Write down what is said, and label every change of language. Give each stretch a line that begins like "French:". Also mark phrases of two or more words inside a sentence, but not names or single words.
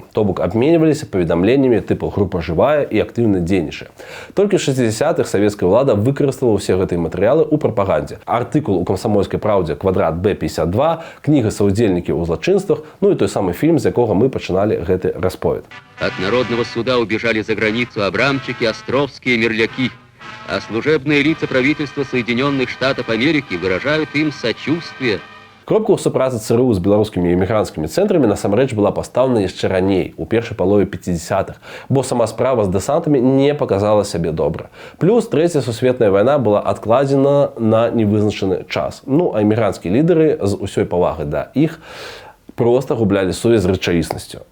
Belarusian: То бок абменьваліся паведамленнямі тыпу група жывая і актыўна дзейнічае. Толькі ў 60-х савецкая ўлада выкарыстала ўсе гэтыя матэрыялы ў прапагандзе. Артыкул у камсамольскай праўдзе «Квадрат Б-52», кніга «Саўдзельнікі ў злачынствах», ну і той самы фільм, з якога мы пачыналі гэты расповед.
Russian: От народного суда убежали за границу Абрамчики, Островские, Мерляки, а служебные лица правительства Соединенных Штатов Америки выражают им сочувствие.
Belarusian: Кропка ў супрацы ЦРУ з беларускімі эмігранцкімі цэнтрамі насамрэч была пастаўлена яшчэ раней, у першай палове 50-х, бо сама справа з дэсантамі не паказала сябе добра. Плюс Трэцяя сусветная вайна была адкладзена на невызначаны час. Ну, а эмігранцкія лідары з усёй павагай да іх проста гублялі сувязь з рэчаіснасцю.